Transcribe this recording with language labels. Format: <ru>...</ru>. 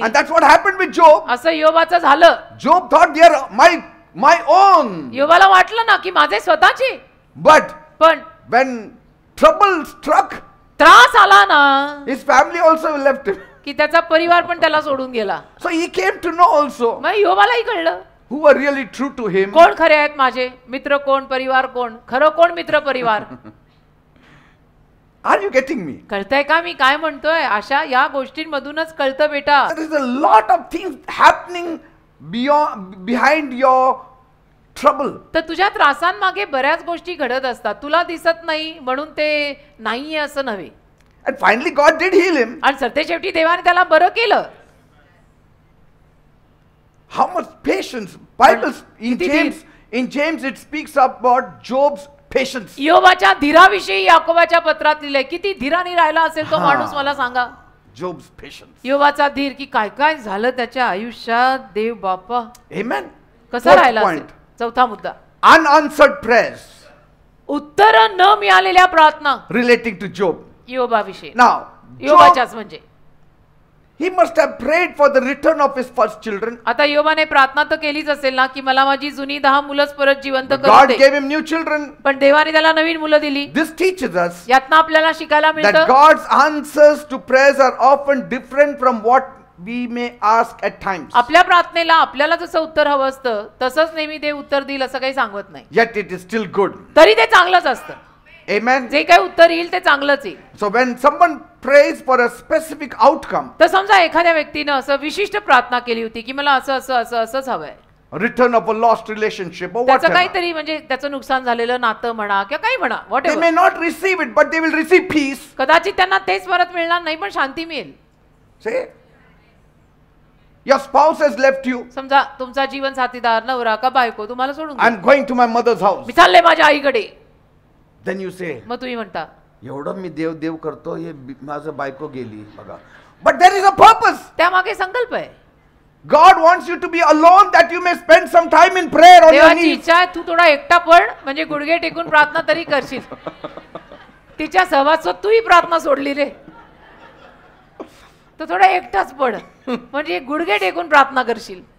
<en>And that's what happened with Job.</en> <mr>असं योबाचं झालं.</mr> <en>Job thought they are my own.</en> <mr>योबाला वाटलं ना की माझे स्वतःचे,</mr> <en>But</en> <mr>पण</mr> <en>when trouble struck,</en> <mr>त्रास आला ना</mr> <en>his family also left him.</en> <mr>की त्याचा परिवार पण त्याला सोडून गेला.</mr> <en>So he came to know also</en> <mr>मग योबालाही कळलं</mr> <en>who were really true to him.</en> <mr>कोण खरे आहेत माझे मित्र, कोण परिवार, कोण खरं, कोण मित्र परिवार.</mr> <en>Are you getting me?</en> <mr>कळतंय का मी काय म्हणतोय? अशा या गोष्टींमधूनच कळतं बेटा.</mr> <en>There is a lot of things happening behind your trouble.</en> <mr>तर तुझ्या त्रासांमागे बऱ्याच गोष्टी घडत असतात, तुला दिसत नाही म्हणून ते नाहीये असं नव्हे.</mr> <en>And finally God did heal him.</en> <mr>आणि सरतेशेवटी देवाने त्याला बरं केलं.</mr> <en>How much patience? Bible</en> <mr>किती धीर.</mr> <en>in James it speaks about Job's patience.</en> <mr>योबाच्या धीराविषयी याकोबाच्या पत्रात लिहिलंय. किती धीराने राहिला असेल तो हा. माणूस मला सांगा.</mr> <en>Job's patience.</en> <mr>योबाचा धीर की काय काय झालं त्याच्या आयुष्यात. देव बापा</mr> <en>Amen.</en> <mr>कसा</mr> <en>Fourth</en> <mr>राहिला असेल.</mr> <en>point.</en> <mr>चौथा मुद्दा,</mr> <en>Unanswered prayers</en> <mr>उत्तर न मिळालेल्या प्रार्थना</mr> <en>relating to Job.</en> <mr>योबाविषयी.</mr> <en>Now, Job,</en> <mr>योबाच्याच म्हणजे</mr> <en>he must have prayed for the return of his first children.</en> <mr>आता योबाने प्रार्थना तर केलीच असेल ना की मला माझी जुनी 10 मुलंच परत जिवंत करू</mr> <en>God</en> <mr>दे.</mr> <en>gave him new children.</en> <mr>पण देवाने त्याला नवीन मुलं दिली.</mr> <en>This teaches us</en> <mr>यातनं आपल्याला शिकायला</mr> <en>that</en> <mr>मिळतं</mr> <en>God's answers to prayers are often different from what we may ask at times.</en> <mr>आपल्या प्रार्थनेला आपल्याला जसं उत्तर हवं असतं तसंच नेहमी देव उत्तर देईल असं काही सांगत नाही.</mr> <en>Yet it is still good.</en> <mr>तरी ते चांगलंच असतं.</mr> <en>Amen.</en> <mr>जे काही उत्तर येईल ते चांगलंच येईल.</mr> <en>So when someone prays for a specific outcome,</en> <mr>तर समजा एखाद्या व्यक्तीनं असं विशिष्ट प्रार्थना केली होती की मला असंच हवंय,</mr> <en>return of a lost relationship or</en> <mr>त्याचं</mr> <en>whatever,</en> <mr>काहीतरी म्हणजे त्याचं नुकसान झालेलं नातं म्हणा किंवा काही म्हणा,</mr> <en>they whatever, may not receive it, but they will receive peace.</en> <mr>कदाचित त्यांना तेच परत मिळणार नाही पण शांती मिळेल.</mr> <en>Say, your spouse has left you.</en> <mr>समजा तुमचा जीवन साथीदार नवरा का बायको तुम्हाला सोडून गेला.</mr> <en>I'm going to my mother's house.</en> <mr>मी चालले माझ्या आईकडे.</mr> <en>Then you say,</en> <mr>मग तुम्ही म्हणता एवढं मी देव करतो, हे माझं बायको गेली बघा.</mr> <en>But there is a purpose.</en> <mr>त्यामागे संकल्प आहे.</mr> <en>God wants you to be alone that you may spend some time in prayer on your</en> <mr>देवाची</mr> <en>knees.</en> <mr>इच्छा आहे तू थोडा एकटा पड म्हणजे गुडघे टेकून प्रार्थना तरी करशील. तिच्या सहवासात तूही प्रार्थना सोडली रे, तर थोडा एकटाच पड म्हणजे गुडघे टेकून प्रार्थना करशील.</mr>